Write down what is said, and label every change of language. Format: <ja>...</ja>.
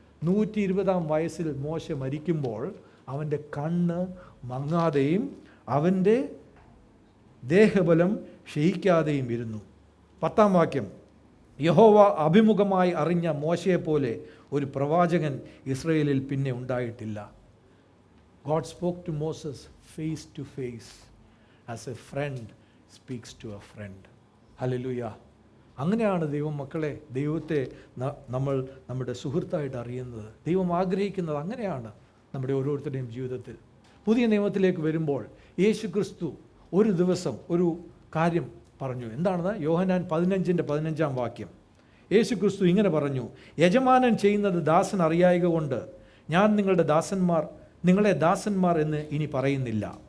<ml>120 വയസ്സിൽ മോശ മരിക്കുമ്പോൾ അവൻ്റെ കണ്ണ് മങ്ങാതെയും അവൻ്റെ ദേഹബലം ക്ഷയിക്കാതെയും ഇരുന്നു. 10 വാക്യം, യഹോവ അഭിമുഖമായി അറിഞ്ഞ മോശയെപ്പോലെ ഒരു പ്രവാചകൻ ഇസ്രയേലിൽ പിന്നെ ഉണ്ടായിട്ടില്ല.</ml> <en>God spoke to Moses face to face as a friend speaks to a friend. ഹല്ലേലൂയ.</en> <ml>അങ്ങനെയാണ് ദൈവം മക്കളെ, ദൈവത്തെ നമ്മൾ നമ്മുടെ സുഹൃത്തായിട്ട് അറിയുന്നത്. ദൈവം ആഗ്രഹിക്കുന്നത് അങ്ങനെയാണ് നമ്മുടെ ഓരോരുത്തരുടെയും ജീവിതത്തിൽ. പുതിയ നിയമത്തിലേക്ക് വരുമ്പോൾ യേശു ക്രിസ്തു ഒരു ദിവസം ഒരു കാര്യം പറഞ്ഞു. എന്താണെന്ന്? യോഹന്നാൻ 15:15 വാക്യം. യേശു ക്രിസ്തു ഇങ്ങനെ പറഞ്ഞു, യജമാനൻ ചെയ്യുന്നത് ദാസൻ അറിയായക കൊണ്ട് ഞാൻ നിങ്ങളെ ദാസന്മാർ എന്ന് ഇനി പറയുന്നില്ല.</ml>